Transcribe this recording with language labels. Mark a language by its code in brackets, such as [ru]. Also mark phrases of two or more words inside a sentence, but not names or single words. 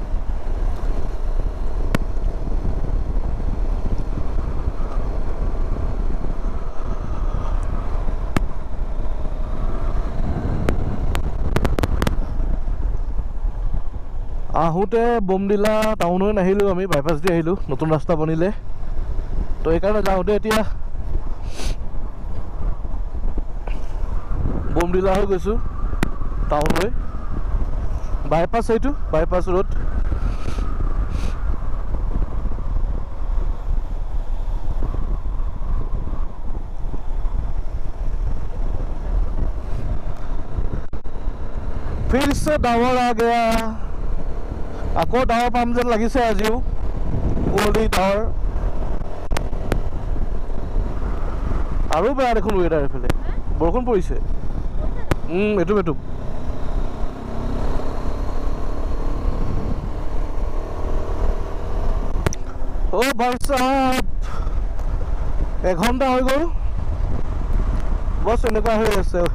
[as] আহোঁতে বমডিলা টাউন হৈ নাহিলোঁ আমি বাইপাছ দি আহিলোঁ নতুন ৰাস্তা বনিলে তো এইকাৰণে যাওঁতে এতিয়া বমডিলা হৈ গৈছোঁ টাউন হৈ বাইপাছ এইটো বাইপাছ ৰোড [hi] फिर से डावर आ गया [as] আকৌ ডাৱৰ পাম যেন লাগিছে আজিও কুঁৱলী ডাৱৰ আৰু বেয়া দেখোন ৱেডাৰ এইফালে বৰষুণ পৰিছে এটুপ এটুপ অ ভাই সাহেব এঘণ্টা হৈ গ'ল বছ এনেকুৱা হৈ আছে